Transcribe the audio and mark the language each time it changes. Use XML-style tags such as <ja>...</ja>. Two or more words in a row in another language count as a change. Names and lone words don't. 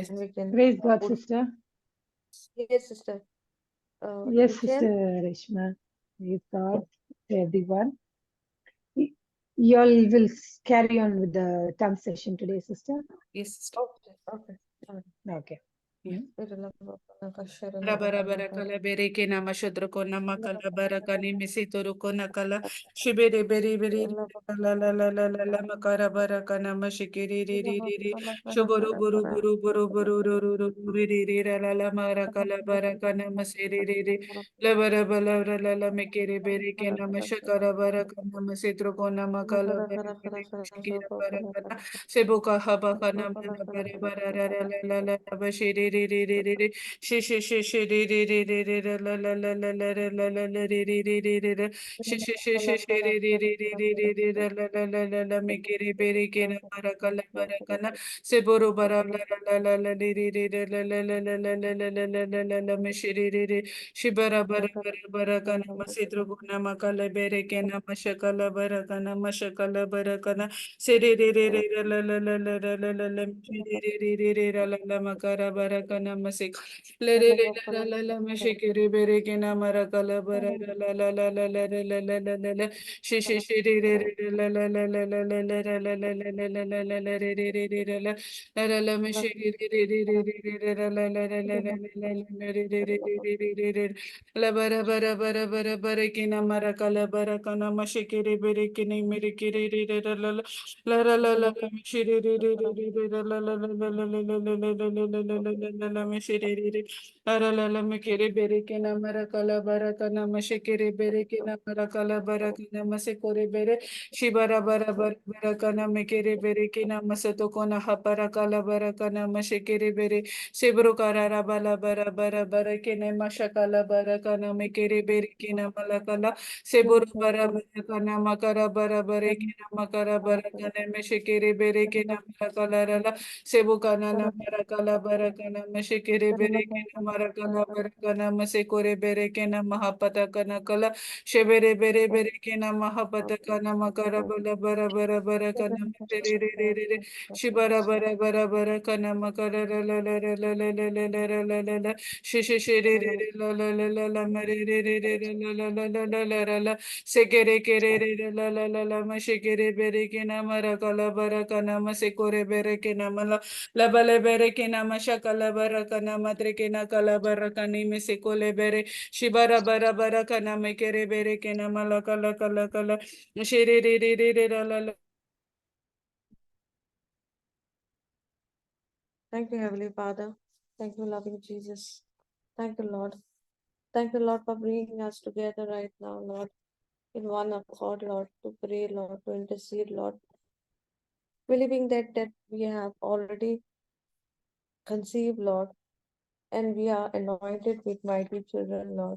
<en>Then we can Praise God, put... sister. Yes, sister. Yes, You Sister can? Reshma. Praise God, everyone. You all will carry on with the tongue session today, sister. Yes, sister. Okay, okay. All right. Okay. Rabara kala bere ke nama shudra ko nama kala bara kani misi toru ko nakala shibere bere bere la la la la la la makara bara kana mashikiri ri ri ri ri shuburu buru buru buru buru ru ru ru ru ri ri ri ra la la mara kala bara kana masiri ri ri la bara bala ra la la mekere bere ke nama shakara bara kana masitro ko nama kala bara kani mashikira bara kana sebuka haba kana mana bara bara ra la la la la la bashiri ri ri ri ri ri she she she she re re re re re re la la la la la la la la la re re re re re re she she she she she re re re re re re re la la la la la la me ke re be re ke na mara kala bara kana se boro bara la la la la la re re re re la la la la la la la la la la la la me she re re re she bara bara bara bara kana masidro guna makala bere ke na mashakala bara kana mashakala bara kana se re re re re la la la la la la la la me she re re re re re la la makara bara kana masik le re re la la la la me shikere bere ke na mara kala bara la la la la la la la la la la la she she she re re re re la la la la la la la la la la la la la la la re re re re re la la la la me shikere re re re re re re la la la la la la la la la re re re re re re re re la bara bara bara bara bara ke na mara kala bara kana ma shikere bere ke ne mere ke re re re la la la la la la la me shire re re re re re la la la la la la la la la la la la la la la la la me shire re re Aralala mekere bere ke na marakala barakana mashekere bere ke na marakala barakana masekore bere shibara bara bara barakana mekere bere ke na masato kona hapara kala barakana mashekere bere sebro karara bala bara bara bara ke na mashakala barakana mekere bere ke na malakala sebro bara barakana makara bara bare ke na makara barakana meshekere bere ke na malakala rala sebu kana na marakala barakana meshekere bere Marakana Barakana Masekore Berekena Mahapatakana Kala Shebere Bere Berekena Mahapatakana Makara Bala Bara Bara Barakana Matere Shibara Bara Bara Barakana Makara La La La La La La La La La La La Shishi Shiri La La La La La Mare La La La La La La La La Sekere Kere La La La La Mashekere Berekena Marakala Barakana Masekore Berekena Mala la balebere ke na mashaka la baraka na matre ke na kala baraka ni me se kole bere shibara bara bara kana me kere bere ke na malaka la kala kala shiri ri ri ri ri la la la Thank you, Heavenly Father. Thank you, loving Jesus. Thank you, Lord. Thank you, Lord, for bringing us together right now, Lord, in one accord, Lord, to pray, Lord, to intercede, Lord, believing that we have already conceived, Lord, and we are anointed with mighty children, Lord.</en>